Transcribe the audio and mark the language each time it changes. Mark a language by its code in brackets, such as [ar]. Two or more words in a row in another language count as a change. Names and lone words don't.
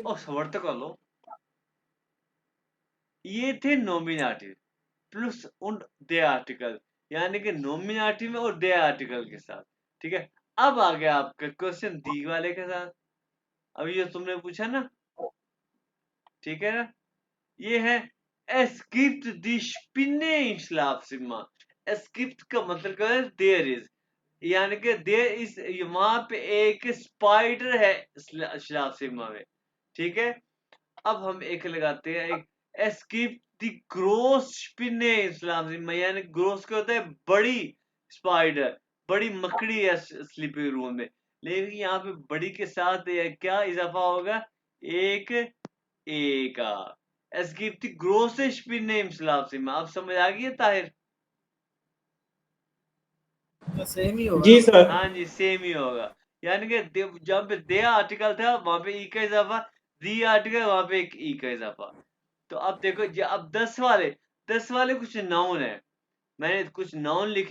[hi] और सबर तो कर लो, ये थे नोमिनेटिव प्लस [de] und der Artikel, [hi] यानी कि नोमिनेटिव में और [de] der Artikel [hi] के साथ। ठीक है, अब आ गया आपका क्वेश्चन दी वाले के साथ। अभी जो तुमने पूछा ना, ठीक है ना, ये है [de] es gibt die Spinne im Schlafzimmer। es gibt [hi] का मतलब क्या है, [en] there is, [hi] यानी कि [en] there is, [hi] वहां पे एक स्पाइडर है श्लाफसिमा में। ठीक है, अब हम एक लगाते हैं, एक [de] es gibt die groß Spinne im Schlafzimmer, [hi] यानी ग्रोस क्या होता है, बड़ी स्पाइडर, बड़ी मकड़ी है [en] sleeping room [hi] में। लेकिन यहाँ पे बड़ी के साथ क्या इजाफा होगा, एक ए का। [de] Es gibt die große Spinne im Schlafzimmer। [hi] अब समझ आ गई है ताहिर? तो सेम ही होगा जी ना। सर। हाँ जी, सेम ही होगा। यानी कि जहाँ पे [de] der Artikel [hi] था वहां पे ई का इजाफा, [de] die Artikel [hi] वहां पे एक ई का इजाफा। तो अब देखो, अब 10 वाले कुछ नाउन है, मैंने कुछ नाउन लिखे।